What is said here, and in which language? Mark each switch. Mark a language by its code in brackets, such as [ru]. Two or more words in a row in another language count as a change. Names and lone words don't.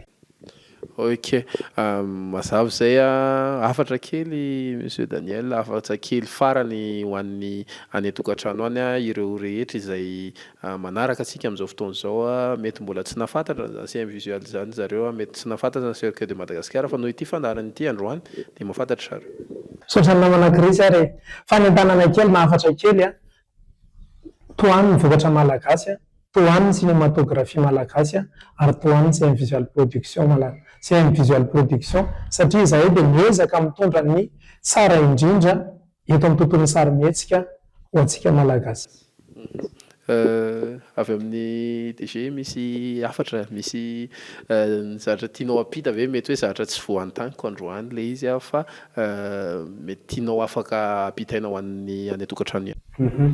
[mg] Ok, mazava zay a afatra kely Monsieur Daniel, afatra kely farany ho an'ny any an-tokantrano any a ireo rehetra izay manaraka antsika amin'izao fotoana izao a mety mbola tsy nafantatra zany CM visuel zany zareo a mety tsy nafantatra ny [fr] cercueil de [mg] Madagasikara fa noho ity fandaharany ity androany dia mahafantatra zareo. Saotrany namana Krisy ary fanentanana kely mahafatra kely a toany ny vokatra malagasy a toany ny cinématographie malagasy a ary toany CM visual production CM visual production satria izahay dia miezaka mitondra ny tsara indrindra eto amin'ny tontolon'ny sarimihetsika ho antsika malagasy. Avy amin'ny DG misy afatra misy zavatra tianao ampita ve mety hoe zavatra tsy voantaniko androany ilay izy a fa mety tianao afaka ampitaina ho an'ny any an-tokantrano ihany.